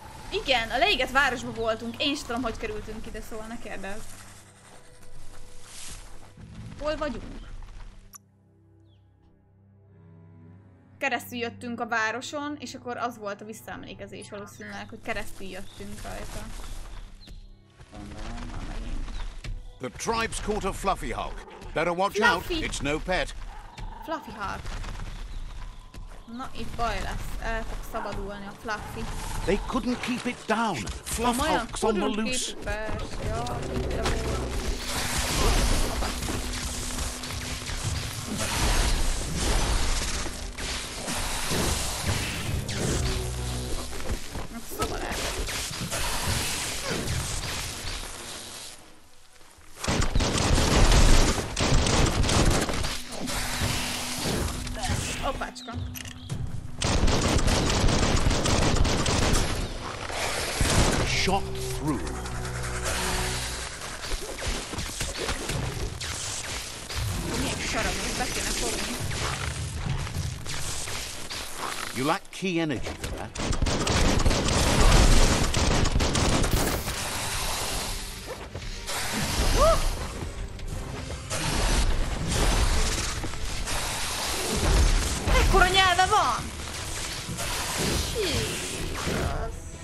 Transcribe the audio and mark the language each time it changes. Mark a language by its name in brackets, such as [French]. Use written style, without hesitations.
[Hungarian] Igen, a leégett városban voltunk. Én sem tudom, hogy kerültünk ide, szóval ne kérdezz. Hol vagyunk? Keresztül jöttünk a városon, és akkor az volt a visszaemlékezés valószínűleg, hogy keresztül jöttünk rajta. Gondolom, már megint. [English] The tribe's caught a Fluffy Hulk. Better watch out, it's no pet. [Hungarian] Fluffy Hulk. Na, itt baj lesz. El fog szabadulni a Fluffy. [English] They couldn't keep it down. Fluff Hulk's on the loose. [Hungarian] Persze, ja, itt volt. Opácska. [English] Shot through. [Hungarian] Milyen sarabot be kéne fogni. [English] You lack key energy for that. [Hungarian] Ekkora nyelve van! Jesus.